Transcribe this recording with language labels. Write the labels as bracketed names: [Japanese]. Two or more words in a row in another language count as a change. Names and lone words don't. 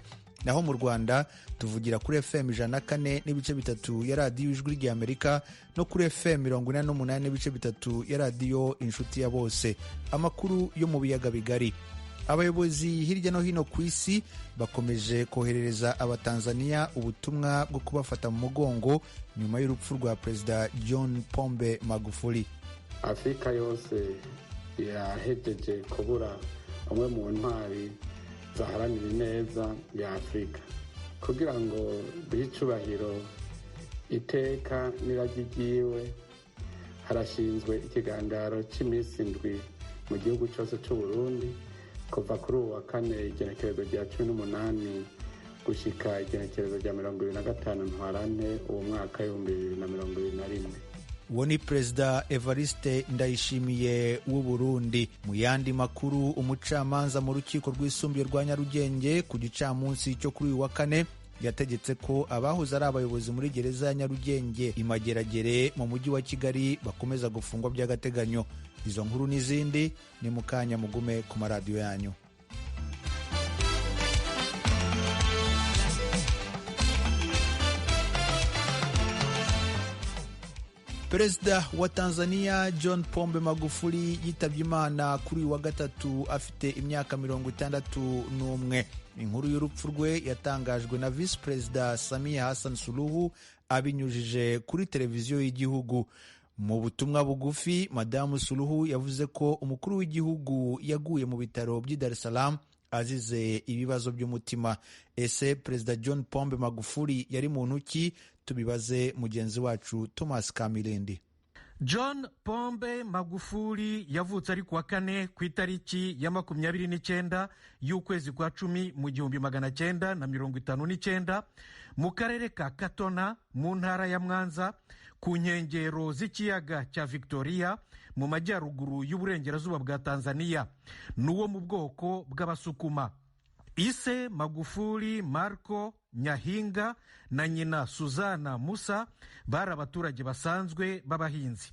[Kinyarwanda] Naho mu Rwanda tuvugira kuri FM 104 n'ibice bitatu ya radiyo ijwi ry'Amerika no kuri FM 48 n'ibice bitatu ya radiyo Inshuti ya Bose. Amakuru yo mu biyaga bigari. Abayobozi hirya no hino ku isi bakomeje koherereza Abatanzania ubutumwa bwo kubafata mu mugongo nyuma y'urupfu rwa Perezida John Pombe Magufuli. [Rundi] Afrika yose yahejeje kubura umwe mu ntwari zaharanira neza ya Afrika kugira ngo bicubahiro iteka niragigiwe. Harashinzwe ikigandaro cy'iminsi 7 mu gihugu cyose cy'u Burundi kuva kuri uwa kane igenekerezo rya 18 gushika igenekerezo rya 25 Ntwarante uwo mwaka 2021. Uwo ni Perezida Evariste Ndayishimiye w'u Burundi. [Kinyarwanda] Mu yandi makuru, umucamanza mu rukiko rwisumbuye rwa Nyarugenge ku gicamunsi cyo kuri uwa kane yategetse ko abahoze ari abayobozi muri gereza ya Nyarugenge Imageragere mu mujyi wa Kigali bakomeza gufungwa by'agateganyo. Izo nkuru n'izindi ni mu kanya, mugume ku maradiyo yanyu. Perezida wa Tanzania John Pombe Magufuli yitabye Imana kuri wa gatatu afite imyaka 61. Inkuru y'urupfu rwe yatangajwe na Vice Perezida Samia Hassan Suluhu abinyujije kuri televiziyo y'igihugu. Mu butumwa bugufi, Madamu Suluhu yavuze ko umukuru w'igihugu yaguye mu bitaro by'i Dar es Salaam azize ibibazo by'umutima. Ese Perezida John Pombe Magufuli yari muntu ki? Tubibaze mugenzi wacu Thomas Kamilindi. John Pombe Magufuli yavutse ari kuwa kane ku itariki ya 29 y'ukwezi kwa 10 mu 1959 mu karere ka Katona mu ntara ya Mwanza ku nkengero z'ikiyaga cya Victoria mu majyaruguru y'uburengerazuba bwa Tanzania. Nuwo mu bwoko bw'Abasukuma. Ise Magufuli Marco Nyahinga na nyina Suzana Musa bari abaturage basanzwe b'abahinzi.